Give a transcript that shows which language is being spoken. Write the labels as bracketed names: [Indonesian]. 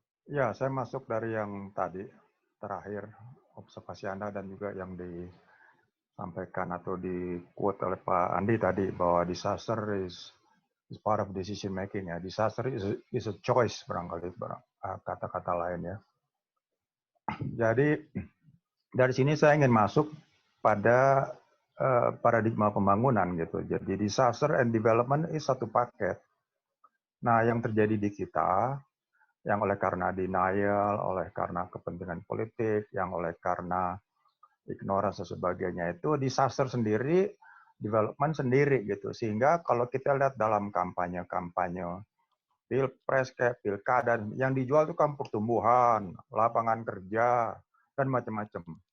[Indonesian] Ya, saya masuk dari yang tadi terakhir observasi Anda dan juga yang disampaikan atau di quote oleh Pak Andi tadi bahwa [English] disaster is part of decision making [Indonesian] ya. [English] Disaster is a choice [Indonesian] barangkali kata-kata lain ya. Jadi dari sini saya ingin masuk pada paradigma pembangunan gitu. [English] Jadi disaster and development is [Indonesian] satu paket. Nah, yang terjadi di kita yang oleh karena denial, oleh karena kepentingan politik, yang oleh karena ignorance dan sebagainya itu disaster sendiri, development sendiri gitu. Sehingga kalau kita lihat dalam kampanye-kampanye pilpres kayak pilkada, yang dijual itu kan pertumbuhan, lapangan kerja, dan macam-macam.